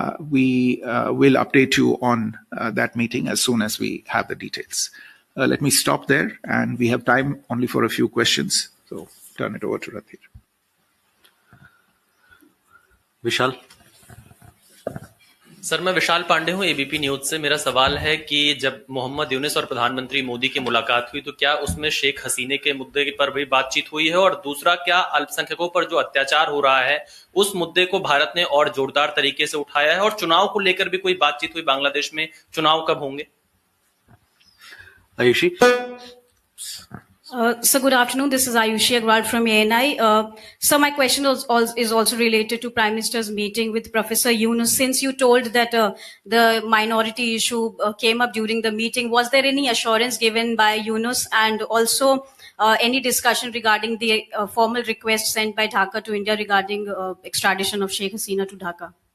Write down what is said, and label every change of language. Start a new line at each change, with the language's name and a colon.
English: We will update you on that meeting as soon as we have the details. Let me stop there, and we have time only for a few questions, so turn it over to Rathir.
Hindi: Vishal sir, मैं विशाल पांडे हूं ABP news से। मेरा सवाल है कि जब मोहम्मद यूनुस और प्रधानमंत्री मोदी की मुलाकात हुई तो क्या उसमें शेख हसीना के मुद्दे पर भी बातचीत हुई है, और दूसरा, क्या अल्पसंख्यकों पर जो अत्याचार हो रहा है उस मुद्दे को भारत ने और जोरदार तरीके से उठाया है, और चुनाव को लेकर भी कोई बातचीत हुई? बांग्लादेश में चुनाव कब होंगे? Ayushi.
English: So good afternoon. This is Ayushi Agrawal from ANI. So my question is also related to Prime Minister's meeting with Professor Yunus. Since you told that the minority issue came up during the meeting, was there any assurance given by Yunus, and also any discussion regarding the formal request sent by Dhaka to India regarding extradition of Sheikh Hasina to Dhaka?